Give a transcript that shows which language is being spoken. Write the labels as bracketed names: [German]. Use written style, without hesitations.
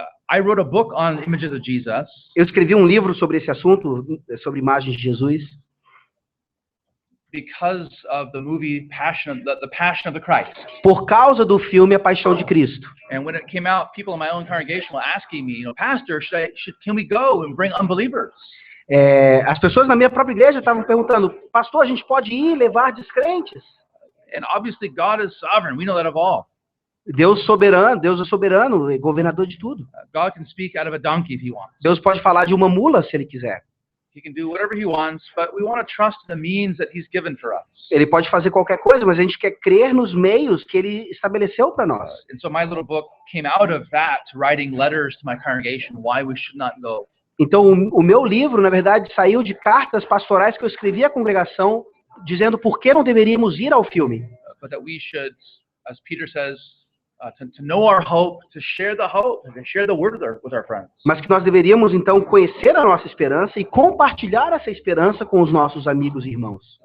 [English] I wrote a book on images of Jesus. [Portuguese] Eu escrevi um livro sobre esse assunto, sobre imagens de Jesus. [English] Because of the movie Passion of the Christ. [Portuguese] Por causa do filme A Paixão de Cristo. [English] And when it came out, people in my own congregation were asking me, Pastor, can we go and bring unbelievers? [Portuguese] As pessoas na minha própria igreja estavam perguntando, pastor, a gente pode ir levar descrentes? [English] And obviously God is sovereign. We know that of all. [Portuguese] Deus é soberano, é governador de tudo. [English] God can speak out of a donkey if he wants. [Portuguese] Deus pode falar de uma mula se ele quiser. [English] He can do whatever he wants, but we want to trust the means that he's given for us. [Portuguese] Ele pode fazer qualquer coisa, mas a gente quer crer nos meios que ele estabeleceu para nós. [English] And so my little book came out of that, writing letters to my congregation why we should not go. [Portuguese] Então o meu livro, na verdade, saiu de cartas pastorais que eu escrevi à congregação dizendo por que não deveríamos ir ao filme. [English] But that we should, as Peter says, to know our hope, to share the hope, and to share the word with our friends. [Portuguese] Mas que nós deveríamos então conhecer a nossa esperança e compartilhar essa esperança com os nossos amigos e irmãos.